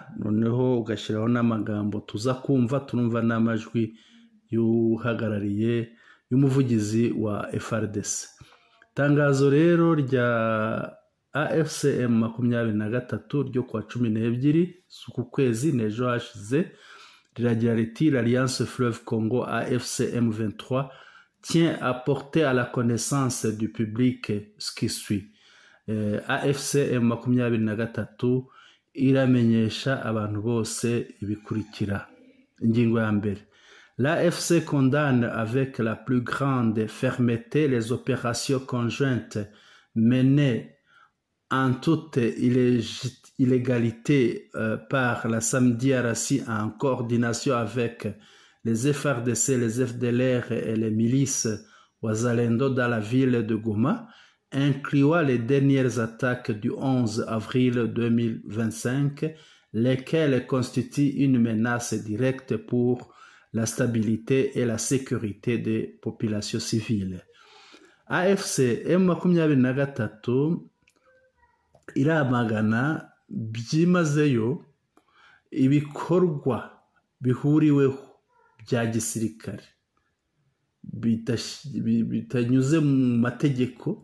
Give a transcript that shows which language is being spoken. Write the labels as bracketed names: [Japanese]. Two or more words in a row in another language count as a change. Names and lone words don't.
[Kinyarwanda] Noneho ugashyiraho n'amagambo tuza kumva, turumva n'amajwi y'uhagarariye y'umuvugizi wa FARDC. Tangazo rero rya AFCM 23 ryo kwa 12 z'uku kwezi n'ejo hashize riragira riti: [French] l'Alliance Fleuve Congo AFCM 23 tient à porter à la connaissance du public ce qui suit. [Kinyarwanda] AFCM 23 iramenyesha abantu bose ibikurikira. Ingingo ya mbere: [French] l'AFC condamne avec la plus grande fermeté les opérations conjointes menées en toute illégalité par la Samedi Arassi en coordination avec les FARDC, les FDLR et les milices Wazalendo dans la ville de Goma, incluant les dernières attaques du 11 avril 2025, lesquelles constituent une menace directe pour la stabilité et la sécurité des populations civiles. [Kinyarwanda] AFCM 23 iramagana byimazeyo ibikorwa bihuriweho bya gisirikare bitanyuze mu mategeko.